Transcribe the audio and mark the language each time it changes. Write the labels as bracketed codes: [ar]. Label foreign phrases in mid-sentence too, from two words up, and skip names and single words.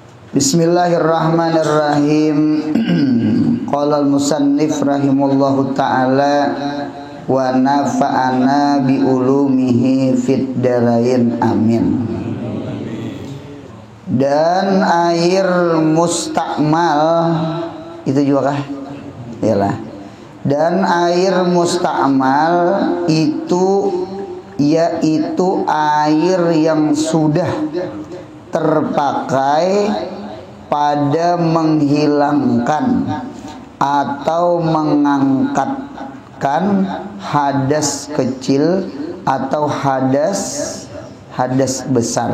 [ar] بسم الله الرحمن الرحيم. قال المصنف رحمه الله تعالى ونفعنا بعلومه في الدارين آمين. [id] Dan air mustakmal itu juga kah? Iyalah. Dan air mustakmal itu yaitu air yang sudah terpakai pada menghilangkan atau mengangkatkan hadas kecil atau hadas besar.